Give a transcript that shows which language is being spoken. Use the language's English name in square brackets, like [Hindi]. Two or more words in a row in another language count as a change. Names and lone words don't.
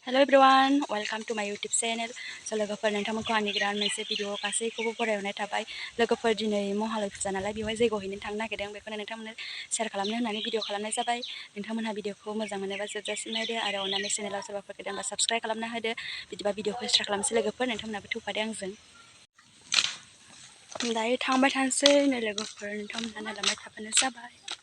[English] Hello everyone, welcome to my YouTube channel. [Bodo] So लोगोफोर नोंथांमोनखौ आंनि गोदान मोनसे भिडिअ गासैखौबो बरायहरनाय थाबाय। लोगोफोर दिनै महालय फुजा नालाय बेवहाय जैग' हैनो थांनो नागिरदों। बेखौनो नोंथांमोननो शेयार खालामनो होननानै भिडिअ खालामनाय जाबाय। नोंथांमोनहा भिडिअखौ मोजां मोनोबा जोबजासिम नायदो आरो अननानै चेनेलाव सोरबाफोर गोदानबा साबस्क्राइब खालामना होदो। बिदिबा भिडिअखौ स्टार्ट खालामसै लोगोफोर, नोंथांमोनहाबो थुफादो आंजों। दायो थांबाय थानोसै नै लोगोफोर, नोंथांमोनहा नायलांबाय थाबानो जाबाय।